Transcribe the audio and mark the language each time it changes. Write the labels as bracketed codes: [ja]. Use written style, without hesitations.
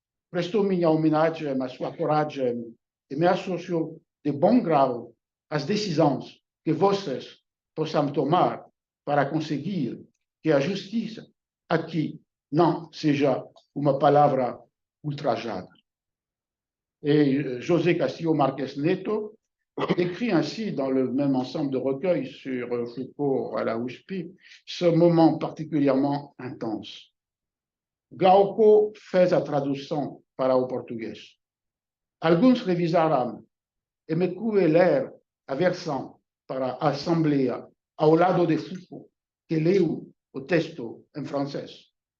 [pt] Presto minha homenagem à sua coragem e me associo de bom grau às decisões que vocês possam tomar para conseguir que a justiça aqui não seja uma palavra ultrajada. E José Castillo Marques Neto [fr] décrit ainsi dans le même ensemble de recueils sur Foucault à la USP ce moment particulièrement intense. [pt] Glauco fez a tradução para o português. Alguns revisaram e me cuve ler a versão para a Assembleia ao lado de Foucault, que leu o texto em francês.